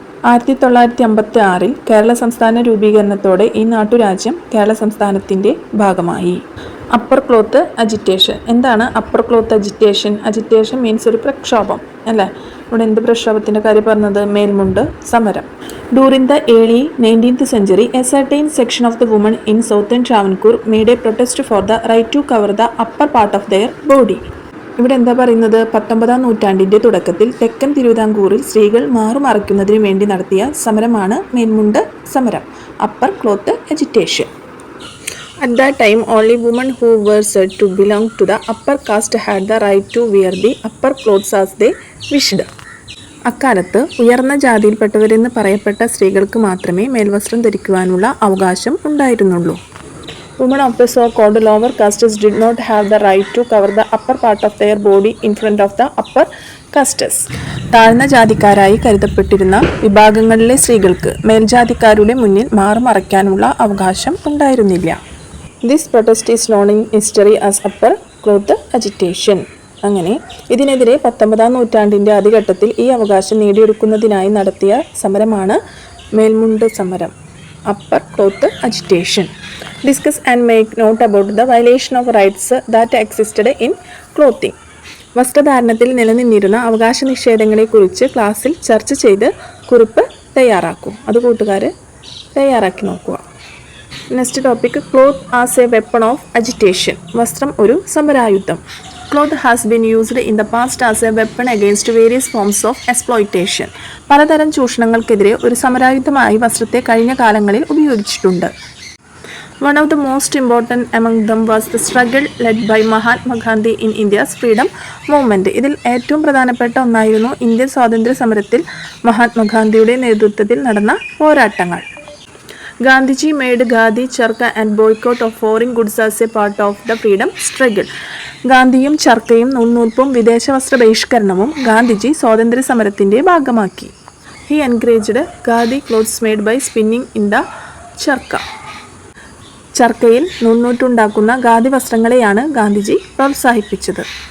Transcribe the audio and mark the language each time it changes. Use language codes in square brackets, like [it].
[ml] 1956 കേരള സംസ്ഥാന രൂപീകരണത്തോടെ ഈ നാട്ടുരാജ്യം കേരള സംസ്ഥാനത്തിൻ്റെ ഭാഗമായി. Upper cloth agitation. എന്താണ് upper cloth agitation? [en] agitation means [ml] ഒരു പ്രക്ഷോഭം അല്ലേ? ഇവിടെ എന്ത് പ്രക്ഷോഭത്തിൻ്റെ കാര്യം പറഞ്ഞത്? മേൽമുണ്ട് സമരം. [en] During the early 19th century, a certain section of the women in southern Travancore made a protest for the right to cover the upper part of their body. [ml] ഇവിടെ എന്താ പറയുന്നത്? 19ാം നൂറ്റാണ്ടിൻ്റെ തുടക്കത്തിൽ തെക്കൻ തിരുവിതാംകൂറിൽ സ്ത്രീകൾ മാറുമറയ്ക്കുന്നതിന് വേണ്ടി നടത്തിയ സമരമാണ് മേൽമുണ്ട് സമരം, upper cloth agitation. [en] At that time, only women who were said to belong to the upper caste had the right to wear the upper clothes as they wished. [ml] അക്കാലത്ത് ഉയർന്ന ജാതിയിൽപ്പെട്ടവരെന്ന് പറയപ്പെട്ട സ്ത്രീകൾക്ക് മാത്രമേ മേൽവസ്ത്രം ധരിക്കുവാനുള്ള അവകാശം ഉണ്ടായിരുന്നുള്ളൂ. [en] Women of the so-called lower castes did not have the right to cover the upper part of their body in front of the upper castes. [ml] താഴ്ന്ന ജാതിക്കാരായി കരുതപ്പെട്ടിരുന്ന വിഭാഗങ്ങളിലെ സ്ത്രീകൾക്ക് മേൽജാതിക്കാരുടെ മുന്നിൽ മാറുമറയ്ക്കാനുള്ള അവകാശം ഉണ്ടായിരുന്നില്ല. [en] This protest is known in history as upper cloth agitation. [ml] അങ്ങനെ ഇതിനെതിരെ 19-ാം നൂറ്റാണ്ടിൻ്റെ ആദ്യഘട്ടത്തിൽ ഈ അവകാശം നേടിയെടുക്കുന്നതിനായി നടത്തിയ സമരമാണ് മേൽമുണ്ട് സമരം, upper cloth agitation. [en] Discuss and make note about the violation of rights that existed in clothing. [ml] വസ്ത്രധാരണത്തിൽ നിലനിന്നിരുന്ന അവകാശ നിഷേധങ്ങളെക്കുറിച്ച് ക്ലാസ്സിൽ ചർച്ച ചെയ്ത് കുറിപ്പ് തയ്യാറാക്കും. അത് കൂട്ടുകാർ തയ്യാറാക്കി നോക്കുക. [en] Next topic, cloth as a weapon of agitation. [ml] വസ്ത്രം ഒരു സമരായുധം. [en] Cloth has been used in the past as a weapon against various forms of exploitation. [ml] പലതരം ചൂഷണങ്ങൾക്കെതിരെ ഒരു സമരായുധമായി വസ്ത്രത്തെ കഴിഞ്ഞ കാലങ്ങളിൽ ഉപയോഗിച്ചിട്ടുണ്ട്. [en] One of the most important among them was the struggle led by Mahatma Gandhi in India's freedom movement. [ml] ഇതിൽ ഏറ്റവും പ്രധാനപ്പെട്ട ഒന്നായിരുന്നു Indian സ്വാതന്ത്ര്യ സമരത്തിൽ മഹാത്മാഗാന്ധിയുടെ നേതൃത്വത്തിൽ നടന്ന പോരാട്ടങ്ങൾ. [en] Gandhiji made khadi, charkha and boycott of foreign goods as a part of the freedom struggle. [ml] ഗാന്ധിയും ചർക്കയും നൂൽനൂൽപ്പും വിദേശ വസ്ത്ര ബഹിഷ്കരണവും ഗാന്ധിജി സ്വാതന്ത്ര്യ സമരത്തിൻ്റെ ഭാഗമാക്കി. [en] He encouraged khadi clothes made by spinning in the charkha. [ml] ചർക്കയിൽ നൂൽനൂറ്റുണ്ടാക്കുന്ന khadi വസ്ത്രങ്ങളെയാണ് Gandhiji പ്രോത്സാഹിപ്പിച്ചത്.